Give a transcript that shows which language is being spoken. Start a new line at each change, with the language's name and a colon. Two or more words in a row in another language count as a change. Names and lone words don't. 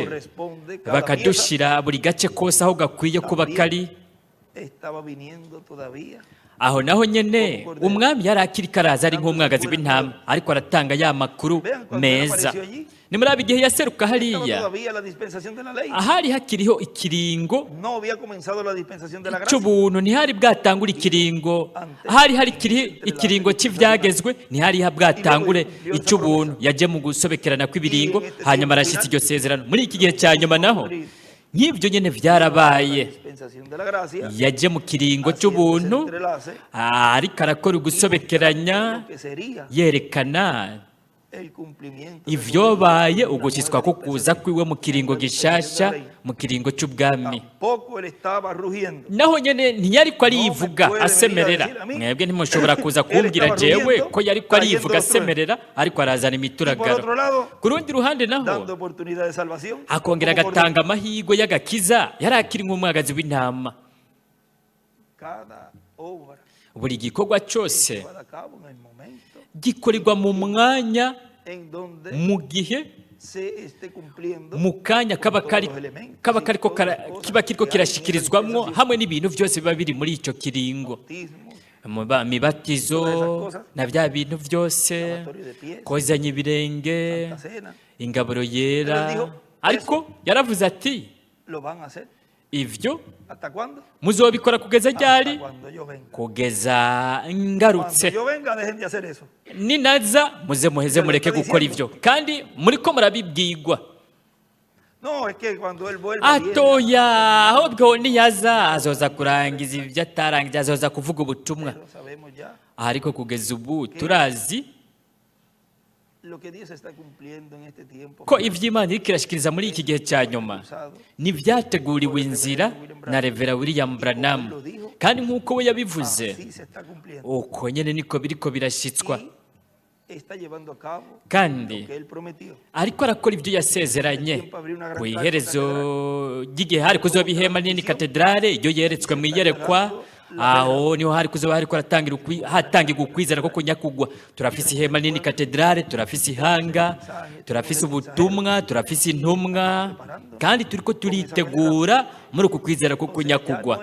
Spanish: corresponde cada pieza,
Rundi: bakadushyira buri gace kose aho gakwiye kuba kari.
Spanish: estaba viniendo todavía.
Rundi: aho naho nyine umwami yari akiri karaza ari nk'umwagazi w'intama ariko aratanga ya makuru meza. ni muri aba igihe yaseruka
Spanish: Estaba
Rundi: hariya
Spanish: todavía la dispensación de la ley.
Rundi: ahari hakiriho ikiringo
Spanish: No había comenzado la dispensación de la gracia.
Rundi: cy'ubuntu, ntihari bwatangure ikiringo. ahari hari ikiringo cy'ibyagezwe, ntihari bwatangure icy'ubuntu. yaje mu gusobekerana kw'ibiringo hanyuma arashyitsa iryo sezerano. muri iki gihe cya nyuma naho nk'ibyo nyine byarabaye,
Spanish: Dispensación de la gracia,
Rundi: yaje mu kiringo cy'ubuntu
Spanish: entrelace,
Rundi: ariko arakora ugusobekeranya
Spanish: lo que sería
Rundi: yerekana
Spanish: el cumplimiento de
Rundi: ivyobaye ugushyitswa ko kuza kwiwe mu kiringo gishasha, mu kiringo cy'ubwami.
Spanish: Tampoco él estaba rugiendo.
Rundi: naho nyene ntiyari ko arivuga asemerera. mwebwe ntimushobora kuza kumbwira jewe ko yari ko arivuga asemerera ariko arazana
Spanish: Y por
Rundi: imituragaro.
Spanish: otro lado,
Rundi: ku rundi ruhande
Spanish: dando
Rundi: naho
Spanish: oportunidad de salvación,
Rundi: akongera
Spanish: como
Rundi: agatanga amahirwe y'agakiza, yari akiri nk'umwagazi w'intama.
Spanish: cada obra
Rundi: buri gikorwa cyose
Spanish: llevada a cabo en el momento
Rundi: gikorerwa mu mwanya,
Spanish: en donde
Rundi: mu gihe,
Spanish: se esté cumpliendo
Rundi: mu kanya kaba kariko kiba kiriko kirashyikirizwamwo hamwe n'ibintu byose biba biri muri icyo kiringo.
Spanish: bautismo,
Rundi: Imibatizo na bya bintu byose,
Spanish: lavatorio de pies,
Rundi: kozanya ibirenge,
Spanish: la cena,
Rundi: ingaburo yera. ariko yaravuze ati
Spanish: lo van a hacer.
Rundi: ivyo
Spanish: ¿Hasta cuándo?
Rundi: muzobikora kugeza
Spanish: Hasta
Rundi: ryari?
Spanish: cuando yo venga.
Rundi: kugeza
Spanish: Cuando
Rundi: ngarutse.
Spanish: yo venga, dejen de hacer eso.
Rundi: ninaza muheze mureke gukora ivyo, kandi muriko murabibwirwa.
Spanish: No, es que cuando él vuelva, viene
Rundi: atoya ahubwo niyaza azoza kurangiza ibyo atarangije, azoza kuvuga ubutumwa.
Spanish: Pero sabemos ya
Rundi: ariko kugeza ubu turazi
Spanish: lo que Dios está cumpliendo en este tiempo.
Rundi: ko iby'Imana iriko irashikiriza muri iki gihe cya nyuma n'ibyateguriwe inzira na Revera William Branham, kandi nk'uko we yabivuze
Spanish: Así se está cumpliendo.
Rundi: uko nyine niko biriko birashyitswa.
Spanish: Y está llevando a cabo
Rundi: kandi
Spanish: lo que él prometió.
Rundi: ariko arakora ibyo yasezeranye. ku iherezo ry'igihe hari kuzoba ihema nini katedrale, iyo yeretswe mu iyerekwa, aho niho hari kuzoba hariko hatangirwa ukwizera ko kunyakugwa. turafise ihema nini katedrale, turafise ihanga, turafise ubutumwa, turafise intumwa, kandi turiko turitegura muri uku kwizera ko kunyakugwa.